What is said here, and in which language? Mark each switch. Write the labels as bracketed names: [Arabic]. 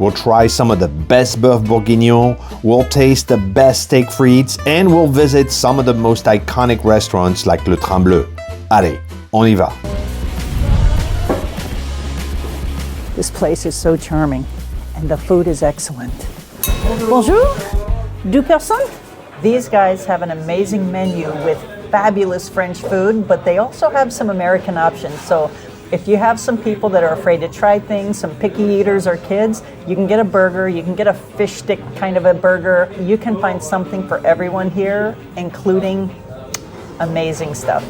[English] We'll try some of the best bœuf bourguignon, we'll taste the best steak frites, and we'll visit some of the most iconic restaurants like Le Bleu. [French] Allez, on y va. [English] This place is so charming, and the food is excellent. [French] Bonjour, deux personnes? [English] These guys have an amazing menu with fabulous French food, but they also have some American options. So if you have some people that are afraid to try things, some picky eaters or kids, you can get a burger, you can get a fish stick kind of a burger. You can find something for everyone here, including amazing stuff.